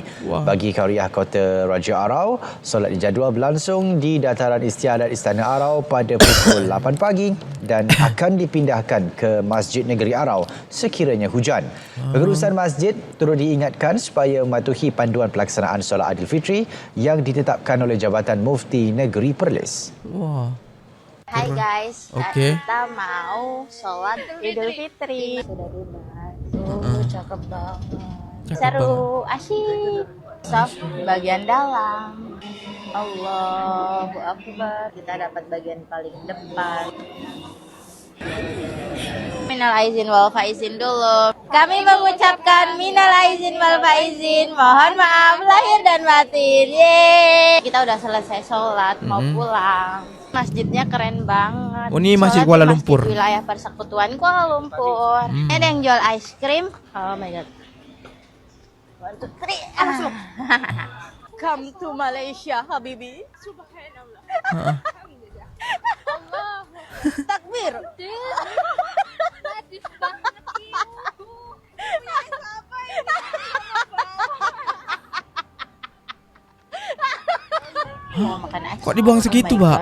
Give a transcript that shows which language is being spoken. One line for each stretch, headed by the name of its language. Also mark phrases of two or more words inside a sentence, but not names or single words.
Malay: Bagi Karyah Kota Raja Arau, solat dijadual berlangsung di dataran istiadat Istana Arau pada pukul 8 pagi dan akan dipindahkan ke Masjid Negeri Arau sekiranya hujan. Pengurusan masjid turut diingatkan supaya mematuhi panduan pelaksanaan solat Aidilfitri yang ditetapkan oleh Jabatan Mufti Negeri Perlis.
Indonesian: Hai guys, Oke. kita mau sholat Idul Fitri. Sudah bebas. Cakep banget. Seru, asyik. Saf bagian dalam.
Arabic: Allahu Akbar.
Indonesian: Kita dapat bagian paling depan.
Arabic: Minal aizin wal faizin
Indonesian: dulu. Kami mengucapkan
Arabic: minal aizin wal faizin.
Indonesian: Mohon maaf lahir dan batin. Yeay. Kita udah selesai sholat, mau pulang. Masjidnya keren banget. Ini Masjid Soalnya Kuala di Lumpur. Masjid wilayah Persekutuan Kuala Lumpur. Ada yang jual
English: ice cream. Oh my god.
Indonesian: 1, 2, 3.
English: Come to Malaysia, Habibi.
Arabic: Subhanallah. Allah.
Indonesian: Takbir. Kok dibuang segitu, Mbak?